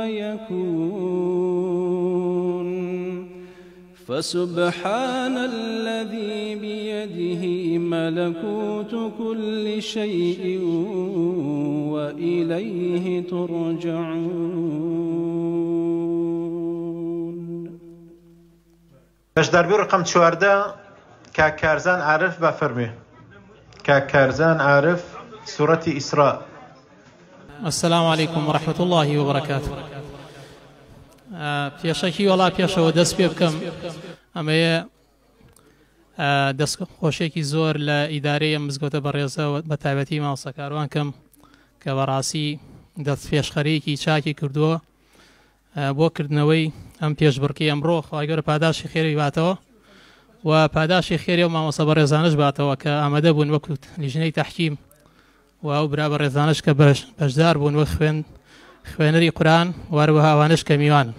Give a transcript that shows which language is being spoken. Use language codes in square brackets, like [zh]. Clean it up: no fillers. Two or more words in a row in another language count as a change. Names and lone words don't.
[ar] فيكون فسبحان الذي بيده ملكوت كل شيء وإليه ترجعون. [ckb] بەشداربوو ڕقم 14 کاکارزان عارف بفەرمێ. [ar] كاكارزان عارف سورة إسراء. السلام عليكم ورحمة الله وبركاته. [ckb] پێشەکی وڵا پێشەوە دەست پێ بکەم ئەمەیە دەستخۆشێکی زۆر لە ئیدارەیە مزگەوتە بەڕێزەوە بە تایبەتی ماوسەکاروان کەم کە بەڕاستی دەست پێشخەرەیەکی چاکی کردووە بۆ کردنەوەی ئەم پێشبڕکەی ئەمڕۆ خوای گەورە پاداشی خێری باتەوە و پاداشی خێری و مامۆستا بەڕێزانش باتەوە کە ئامادە بوون وەکو لیژنەی تەحکیم و ئەو برا بەڕێزانش کە بەشدار بوون وەک خوێنەری قورئان وەروەها ئەوانش کە میوانن.